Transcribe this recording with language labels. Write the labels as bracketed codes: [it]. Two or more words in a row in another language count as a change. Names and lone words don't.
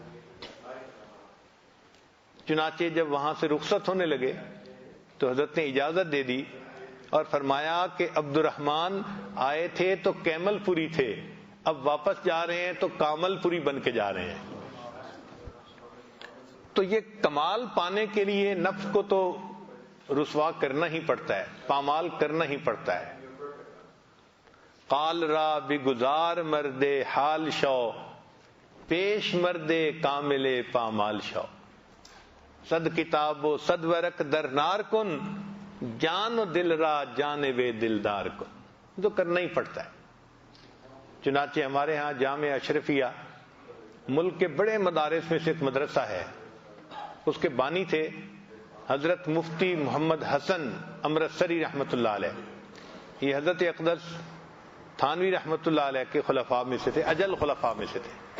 [ur] چنانچہ جب وہاں سے رخصت ہونے لگے تو حضرت نے اجازت دے دی اور فرمایا کہ عبد الرحمن آئے تھے تو کیمل پوری تھے، اب واپس جا رہے ہیں تو کامل پوری بن کے جا رہے ہیں. تو یہ کمال پانے کے لیے نفس کو تو رسوا کرنا ہی پڑتا ہے، پامال کرنا ہی پڑتا ہے. [fa] قال را بگزار مرد حال شو، پیش مرد کامل پامال شو. صد کتاب و صد ورق در نار کن، جان و دل را جانب دلدار کن. [ur] تو کرنا ہی پڑتا ہے. چنانچہ ہمارے ہاں جامع اشرفیہ ملک کے بڑے مدارس میں سے ایک مدرسہ ہے، اس کے بانی تھے حضرت مفتی محمد حسن امرتسری رحمۃ اللہ علیہ. یہ حضرت اقدس تھانوی رحمۃ اللہ علیہ کے خلفاء میں سے تھے، اجل خلفاء میں سے تھے.